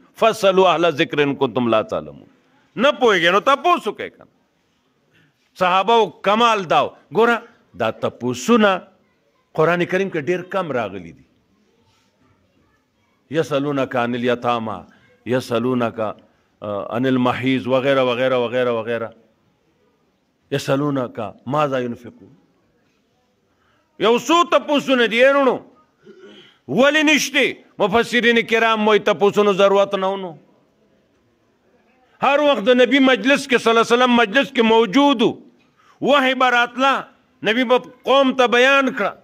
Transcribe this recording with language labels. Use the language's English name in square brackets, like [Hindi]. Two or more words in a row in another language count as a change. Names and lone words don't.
[Arabic] فاسألوا اهل ذکر ان کنتم لا تعلمون. [Pashto] نه پوهېږئ نو تپوس وکړئ که نه. صحابه کمال داو ګوره دا تپوسونه قرآن کریم کې ډېر کم راغلي دي. [Arabic] یسألونک عن الیتامی یسألونک عن المحیض وغیرہ وغیرہ وغیرہ وغیرہ. یسألونک ماذا ينفقون. [Pashto] یو څو تپوسونه دي یرونو ولې نشته. مفسرین کرام وایي تپوسونو ضرورت نه ونو. هر وخت د نبی مجلس کې [Arabic] صلی الله علیه وسلم [Pashto] مجلس کې موجود و وحی به راتله نبی به قوم ته بیان کړه.